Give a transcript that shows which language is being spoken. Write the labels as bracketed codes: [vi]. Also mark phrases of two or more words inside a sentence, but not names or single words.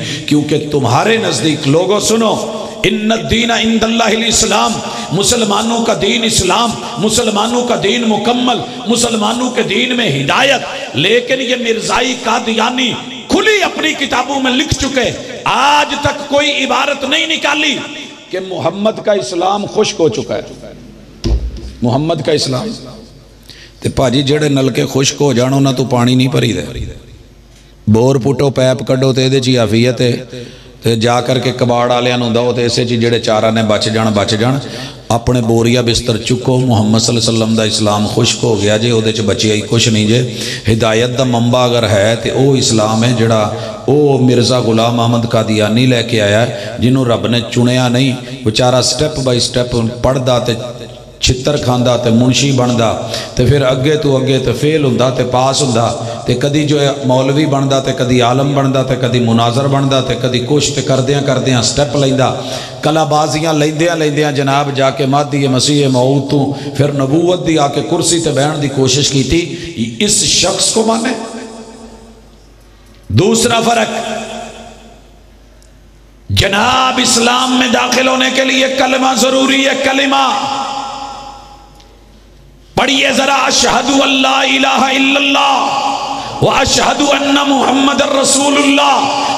[ur] کیونکہ تمہارے نزدیک، لوگوں سنو، [ar] ان الدین عند اللہ الاسلام، [ur] مسلمانوں کا دین اسلام، مسلمانوں کا دین مکمل، مسلمانوں کے دین میں ہدایت۔ لیکن یہ مرزائی قادیانی کھلی اپنی کتابوں میں لکھ چکے، آج تک کوئی عبارت نہیں نکالی کہ محمد کا اسلام خشک ہو چکا ہے۔ [pa] محمد کا اسلام تے پاجی جڑے نلکے خشک ہو جانو نہ تو پانی نہیں بھری دے، بور پٹو پیپ کڈو تے دے چی عافیت ہے، تے جا کر کے کباڑ آلیاں نوں دو تے اسے چی جڑے چارہ نے بچ جان، اپنے بوریا بستر چکو۔ محمد [ar] صلی اللہ علیہ وسلم [pa] دا اسلام خشک ہو گیا جے، او دے چ بچی آئی کچھ نہیں جے۔ ہدایت دا منبع اگر ہے تے او اسلام ہے جڑا او مرزا غلام احمد قادیانی لے کے آیا ہے، جنہوں رب نے چنیا نہیں، بیچارہ [en] step by step [pa] پڑھدا تے چھتر کھاندا تے منشی بندا تے پھر اگے تو اگے تے فیل ہوندا تے پاس ہوندا تے کدی جو ہے مولوی بندا تے کدی عالم بندا تے کدی مناظر بندا تے کدی کچھ تے کردیاں سٹیپ لیندا، کلا بازیاں لیندیاں جناب جا کے مہدی مسیح موعود تو پھر نبوت دی آ کے کرسی تے بیٹھن دی کوشش کی تھی۔ [ur] اس شخص کو مانے۔ دوسرا فرق، جناب اسلام میں داخل ہونے کے لیے کلمہ ضروری ہے۔ کلمہ پڑھیے ذرا، [ar] اشہدو اللہ الہ الا اللہ واشہدو ان محمد الرسول اللہ۔